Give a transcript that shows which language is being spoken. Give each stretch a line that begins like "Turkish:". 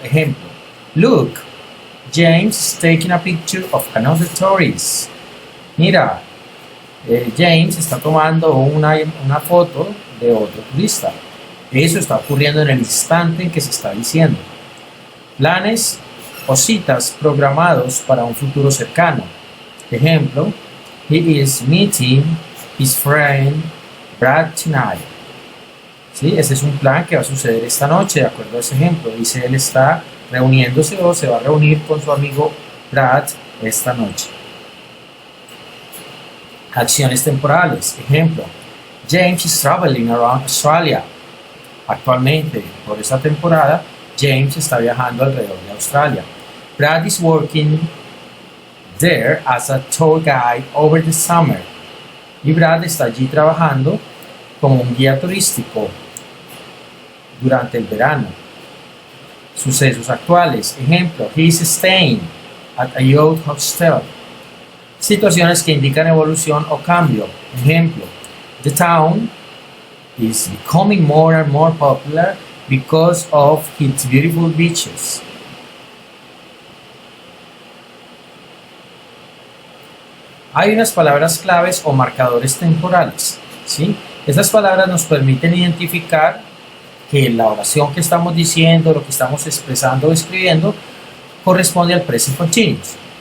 English: Ejemplo, look, James is taking a picture of another tourist.
Spanish: Mira, James está tomando una foto de otro turista. Eso está ocurriendo en el instante en que se está diciendo. Planes o citas programados para un futuro cercano.
English: Ejemplo, he is meeting his friend Brad tonight.
Spanish: ¿Sí? Ese es un plan que va a suceder esta noche, de acuerdo a ese ejemplo. Dice, él está reuniéndose o se va a reunir con su amigo Brad esta noche. Acciones temporales. Ejemplo,
English: James is traveling around Australia.
Spanish: Actualmente, por esta temporada, James está viajando alrededor de Australia.
English: Brad is working there as a tour guide over the summer.
Spanish: Y Brad está allí trabajando como un guía turístico durante el verano. Sucesos actuales.
English: Ejemplo, he is staying at a youth hostel.
Spanish: Situaciones que indican evolución o cambio.
English: Ejemplo, the town is becoming more and more popular because of its beautiful beaches.
Spanish: Hay unas palabras claves o marcadores temporales, ¿sí? Estas palabras nos permiten identificar que la oración que estamos diciendo, lo que estamos expresando o escribiendo, corresponde al present continuous.